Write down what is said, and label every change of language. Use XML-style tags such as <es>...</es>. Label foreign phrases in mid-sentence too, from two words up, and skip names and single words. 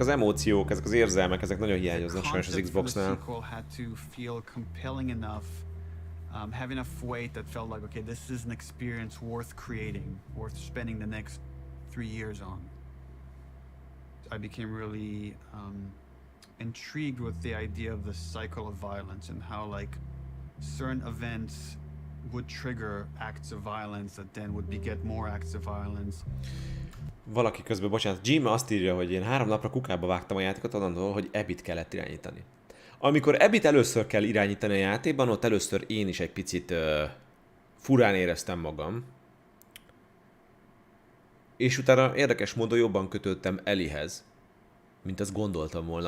<hu>az emóciók, ezek az érzelmek, ezek nagyon hiányoznak sajnos az Xboxnál.</hu> <en>Have enough weight that felt like, okay, this is an experience worth creating, worth spending the next 3 years on. I became really intrigued with the idea of the cycle of violence and how like certain events would trigger acts of violence that then would beget more acts of violence.</en> <hu>Valaki közben, bocsánat, Jim azt írja, hogy én 3 napra kukába vágtam a játékot onnantól, hogy Abbyt kellett irányítani. Amikor Abbyt először kell irányítani a játékban, ott először én is egy picit furán éreztem magam. És utána érdekes módon jobban kötődtem Elliehez, mint azt gondoltam volna.</hu>